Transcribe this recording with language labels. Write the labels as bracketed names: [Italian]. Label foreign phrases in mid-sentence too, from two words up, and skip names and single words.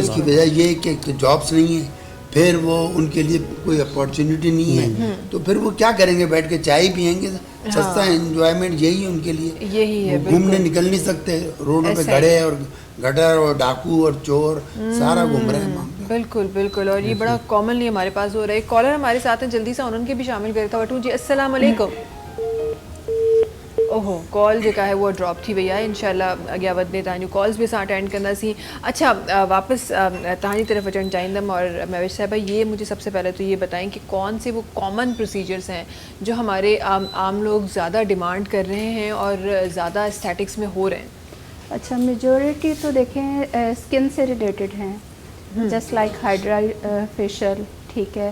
[Urdu] اس کی وجہ یہ کہ تو جابز نہیں ہے، پھر وہ ان کے لیے کوئی اپرچونٹی نہیں ہے، تو پھر وہ کیا کریں گے، بیٹھ کے چائے پئیں گے. سستا انجوائمنٹ یہی ہے ان کے لیے, یہی ہے. گھومنے نکل نہیں سکتے، روڈوں پہ کھڑے اور گٹر اور ڈاکو اور چور سارا گھوم رہے ہیں. بالکل بالکل. اور یہ بڑا کامنلی ہمارے پاس ہو رہا ہے۔ کالر ہمارے ساتھ ہیں، جلدی سے ان کے بھی شامل کرتا [Sindhi] वठूं जी। [Arabic] السلام علیکم. [Sindhi] ओहो, कॉल जेका है वो ड्रॉप थी भैया। इंशाल्लाह अॻियां वधंदे तव्हांजूं कॉल्स भी असां अटेंड कंदासीं। अच्छा, वापस तव्हांजी तरफ़ अचणु चाहींदमि। [Urdu] اور مہوش صاحبہ، یہ مجھے سب سے پہلے تو یہ بتائیں کہ کون سے وہ [English] common procedures [Urdu] ہیں جو ہمارے عام لوگ زیادہ ڈیمانڈ کر رہے ہیں اور زیادہ ایستھیٹکس میں ہو رہے ہیں? اچھا، میجارٹی تو دیکھیں سکن سے ریلیٹڈ ہیں, [English] just like hydra facial, [Urdu] ٹھیک ہے.